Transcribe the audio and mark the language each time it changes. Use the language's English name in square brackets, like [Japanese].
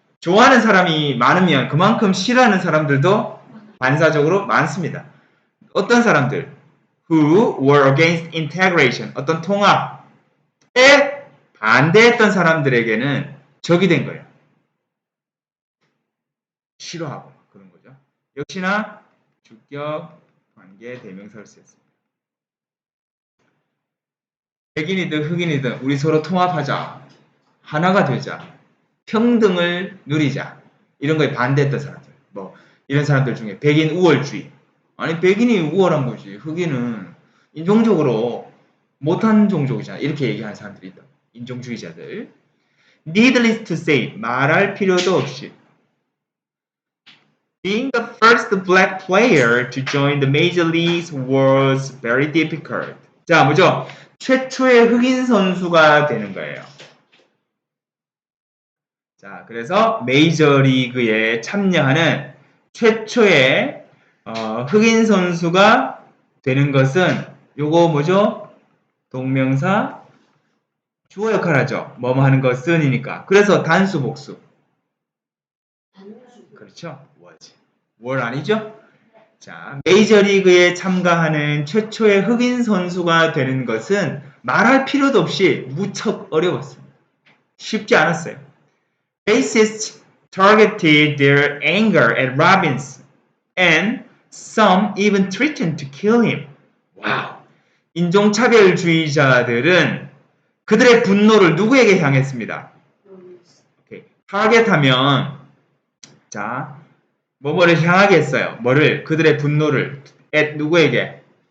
[Korean] 좋아하는 사람이 많으면 그만큼 싫어하는 사람들도 반사적으로 많습니다. 어떤 사람들? [English] Who were against integration. [Korean] 어떤 통합에 반대했던 사람들에게는 적이 된 거예요. 싫어하고 그런 거죠. 역시나 주격, 관계, 대명사를 쓰였습니다. 백인이든 흑인이든 우리 서로 통합하자. 하나가 되자. 평등을 누리자. 이런 거에 반대했던 사람들. 뭐 이런 사람들 중에 백인 우월주의. 아니 백인이 우월한 거지. 흑인은 인종적으로 못한 종족이잖아. 이렇게 얘기하는 사람들이 있다. 인종주의자들. [English] Needless to say. [Korean] 말할 필요도 없이. [English] Being the first black player to join the major leagues was very difficult. [Korean] 자, 뭐죠? 최초의 흑인 선수가 되는 거예요. 자, 그래서 메이저리그에 참여하는 최초의 흑인 선수가 되는 것은 요거 뭐죠? 동명사 주어 역할을 하죠. 뭐뭐 하는 것은이니까. 그래서 단수 복수. 그렇죠? was. were 아니죠? 자, 메이저리그에 참가하는 최초의 흑인 선수가 되는 것은 말할 필요도 없이 무척 어려웠습니다. 쉽지 않았어요. [English] Racists targeted their anger at Robbins and some even threatened to kill him. [Korean] 와우. 인종차별주의자들은 그들의 분노를 누구에게 향했습니다. 오케이. 타겟하면 자 뭐뭐를 향하게 했어요. 뭐를? 그들의 분노를 at 누구에게?